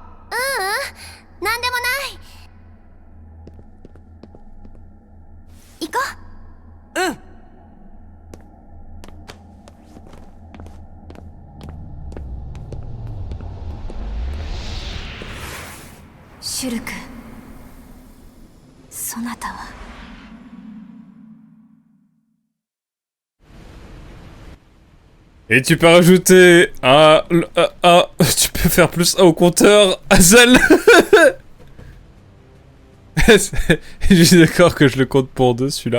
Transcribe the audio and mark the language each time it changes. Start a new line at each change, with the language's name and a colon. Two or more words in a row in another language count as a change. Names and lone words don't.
Japanese: なんでもない。行こう。うん。シュルク、そなたは。
French: Et tu peux rajouter tu peux faire plus 1 au compteur, Hazel. Je suis d'accord que je le compte pour 2 celui-là.